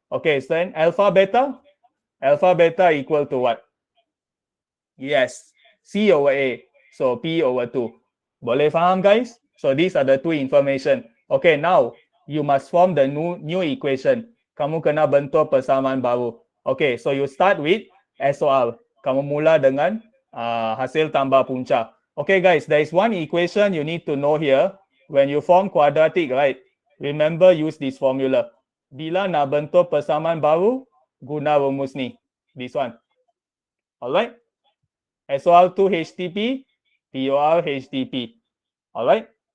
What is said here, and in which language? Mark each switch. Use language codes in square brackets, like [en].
[en] Okay, so then alpha beta equal to what? Yes, C over A, so P over 2. [ms] Boleh faham guys? [en] So these are the two information. Okay, now you must form the new equation. [ms] Kamu kena bentuk persamaan baru. [en] Okay, so you start with SOR. [ms] Kamu mula dengan hasil tambah punca. [en] Okay guys, there is one equation you need to know here. When you form quadratic, right? Remember use this formula. [ms] Bila nak bentuk persamaan baru, guna rumus ni. [en] This one. Alright? SOR2 HTP, POR HTP. Alright?